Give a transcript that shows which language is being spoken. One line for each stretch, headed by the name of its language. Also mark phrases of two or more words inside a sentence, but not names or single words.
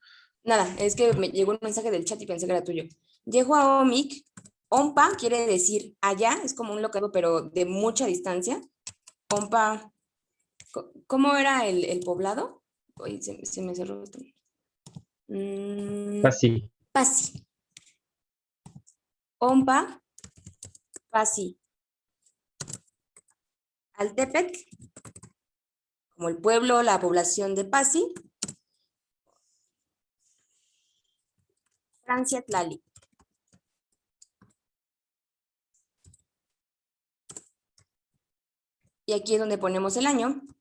Spanish: Nada, es que me llegó un mensaje del chat y pensé que era tuyo.
Nahuatl languages: Yehua Omic,
Spanish: Ompa quiere decir allá, es como un locado, pero de mucha distancia. Ompa, ¿cómo era el poblado? Uy, se me cerró esto. Así. Pasi. Ompa, Pasi. Altepec, como el pueblo, la población de Pasi. Francia Tlali. Y aquí es donde ponemos el año.